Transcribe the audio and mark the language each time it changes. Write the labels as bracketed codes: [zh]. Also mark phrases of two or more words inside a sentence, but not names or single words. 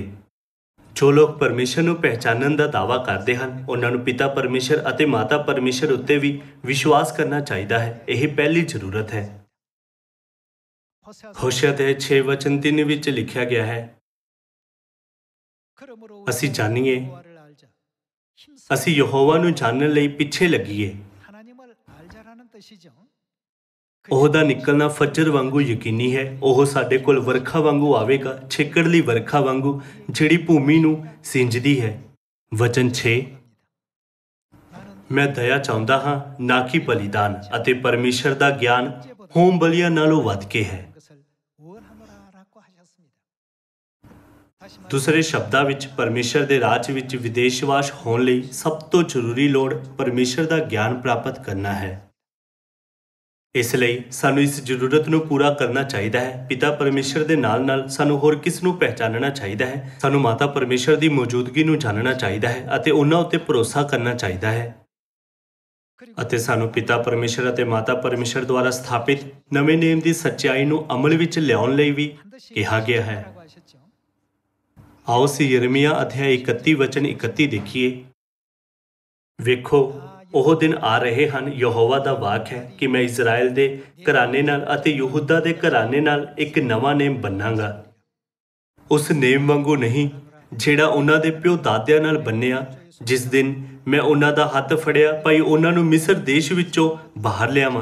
[pa] ਜੋ ਲੋਕ ਪਰਮੇਸ਼ਰ ਨੂੰ ਪਹਿਚਾਨਣ ਦਾ ਦਾਅਵਾ ਕਰਦੇ ਹਨ ਉਹਨਾਂ ਨੂੰ ਪਿਤਾ ਪਰਮੇਸ਼ਰ ਅਤੇ ਮਾਤਾ ਪਰਮੇਸ਼ਰ ਉੱਤੇ ਵੀ ਵਿਸ਼ਵਾਸ ਕਰਨਾ ਚਾਹੀਦਾ ਹੈ। ਇਹ ਪਹਿਲੀ ਜ਼ਰੂਰਤ ਹੈ। ਹੋਸ਼ਿਆ ਦੇ 6 ਵਚਨ 3 ਵਿੱਚ ਲਿਖਿਆ ਗਿਆ ਹੈ [ko] 그러므로 [pa] ਅਸੀਂ ਜਾਣੀਏ [ko] 여호와를 알자. 힘써 [pa] ਅਸੀਂ ਯਹੋਵਾ ਨੂੰ ਜਾਣਨ ਲਈ ਪਿੱਛੇ ਲੱਗੀਏ। [ko] 하나님을 알자라는 뜻이죠. [pa] ਉਹਦਾ ਨਿਕਲਣਾ ਫਜਰ ਵਾਂਗੂ ਯਕੀਨੀ ਹੈ। ਉਹ ਸਾਡੇ ਕੋਲ ਵਰਖਾ ਵਾਂਗੂ ਆਵੇਗਾ ਛਿੱਕੜਲੀ ਵਰਖਾ ਵਾਂਗੂ ਜਿਹੜੀ ਭੂਮੀ ਨੂੰ ਸਿੰਜਦੀ ਹੈ। ਵਚਨ 6 ਮੈਂ ਦਇਆ ਚਾਹੁੰਦਾ ਹਾਂ ਨਾ ਕਿ ਬਲੀਦਾਨ ਅਤੇ ਪਰਮੇਸ਼ਰ ਦਾ ਗਿਆਨ ਹੋਮ ਬਲੀਆਂ ਨਾਲੋਂ ਵੱਧ ਕੇ ਹੈ। [ko] 것을 원하노라라고 하셨습니다. 다시 말해 [pa] ਦੂਸਰੇ ਸ਼ਬਦਾਂ ਵਿੱਚ ਪਰਮੇਸ਼ਰ ਦੇ ਰਾਜ ਵਿੱਚ ਵਿਦੇਸ਼ਵਾਸ ਹੋਣ ਲਈ ਸਭ ਤੋਂ ਜ਼ਰੂਰੀ ਲੋੜ ਪਰਮੇਸ਼ਰ ਦਾ ਗਿਆਨ ਪ੍ਰਾਪਤ ਕਰਨਾ ਹੈ। ਇਸ ਲਈ ਸਾਨੂੰ ਇਸ ਜ਼ਰੂਰਤ ਨੂੰ ਪੂਰਾ ਕਰਨਾ ਚਾਹੀਦਾ ਹੈ। ਪਿਤਾ ਪਰਮੇਸ਼ਰ ਦੇ ਨਾਲ-ਨਾਲ ਸਾਨੂੰ ਹੋਰ ਕਿਸ ਨੂੰ ਪਹਿਚਾਨਣਾ ਚਾਹੀਦਾ ਹੈ। ਸਾਨੂੰ ਮਾਤਾ ਪਰਮੇਸ਼ਰ ਦੀ ਮੌਜੂਦਗੀ ਨੂੰ ਜਾਣਨਾ ਚਾਹੀਦਾ ਹੈ ਅਤੇ ਉਹਨਾਂ ਉੱਤੇ ਭਰੋਸਾ ਕਰਨਾ ਚਾਹੀਦਾ ਹੈ। ਅਤੇ ਸਾਨੂੰ ਪਿਤਾ ਪਰਮੇਸ਼ਰ ਅਤੇ ਮਾਤਾ ਪਰਮੇਸ਼ਰ ਦੁਆਰਾ ਸਥਾਪਿਤ ਨਵੇਂ ਨੇਮ ਦੀ ਸੱਚਾਈ ਨੂੰ ਅਮਲ ਵਿੱਚ ਲਿਆਉਣ ਲਈ ਵੀ [ko] 반드시 [pa] ਕਿਹਾ ਗਿਆ ਹੈ। [ko] 라고 하셨죠. [pa] ਆਓ ਅਸੀਂ ਯਰਮੀਆ ਅਧਿਆਇ 31 ਵਚਨ 31 ਦੇਖੀਏ। ਵੇਖੋ ਉਹ ਦਿਨ ਆ ਰਹੇ ਹਨ ਯਹੋਵਾ ਦਾ ਵਾਕ ਹੈ ਕਿ ਮੈਂ ਇਜ਼ਰਾਈਲ ਦੇ ਘਰਾਣੇ ਨਾਲ ਅਤੇ ਯਹੂਦਾ ਦੇ ਘਰਾਣੇ ਨਾਲ ਇੱਕ ਨਵਾਂ ਨੇਮ ਬੰਨਾਂਗਾ। ਉਸ ਨੇਮ ਵਾਂਗੂ ਨਹੀਂ ਜਿਹੜਾ ਉਹਨਾਂ ਦੇ ਪਿਓ ਦਾਦਿਆਂ ਨਾਲ ਬੰਨਿਆ ਜਿਸ ਦਿਨ ਮੈਂ ਉਹਨਾਂ ਦਾ ਹੱਥ ਫੜਿਆ ਭਾਈ ਉਹਨਾਂ ਨੂੰ ਮਿਸਰ ਦੇਸ਼ ਵਿੱਚੋਂ ਬਾਹਰ ਲਿਆਵਾਂ।